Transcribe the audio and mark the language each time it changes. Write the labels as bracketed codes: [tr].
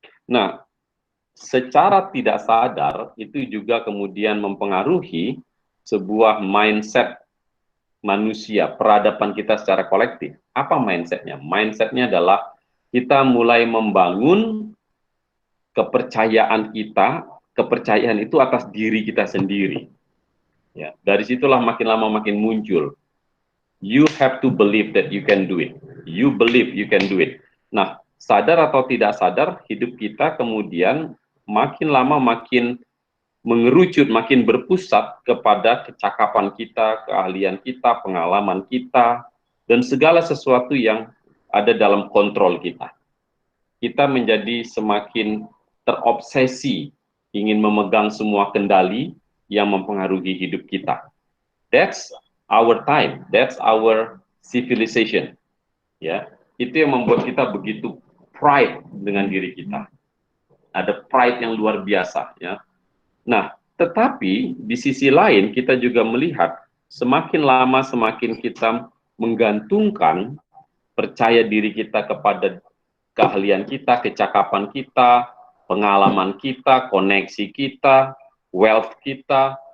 [id] Nah, secara tidak sadar itu juga kemudian mempengaruhi sebuah mindset manusia, peradaban kita secara kolektif. Apa mindsetnya? Mindsetnya adalah kita mulai membangun kepercayaan kita, kepercayaan itu atas diri kita sendiri. Ya, dari situlah makin lama makin muncul. [en] You have to believe that you can do it. You believe you can do it. [id] Nah, sadar atau tidak sadar, hidup kita kemudian makin lama makin mengerucut, makin berpusat kepada kecakapan kita, keahlian kita, pengalaman kita, dan segala sesuatu yang ada dalam kontrol kita. Kita menjadi semakin terobsesi, ingin memegang semua kendali yang mempengaruhi hidup kita. [en] That's our time, that's our civilization. [id] Ya, itu yang membuat kita begitu pride dengan diri kita. Ada pride yang luar biasa, ya. Nah, tetapi di sisi lain kita juga melihat semakin lama semakin kita menggantungkan percaya diri kita kepada keahlian kita, kecakapan kita, pengalaman kita, koneksi kita, wealth kita,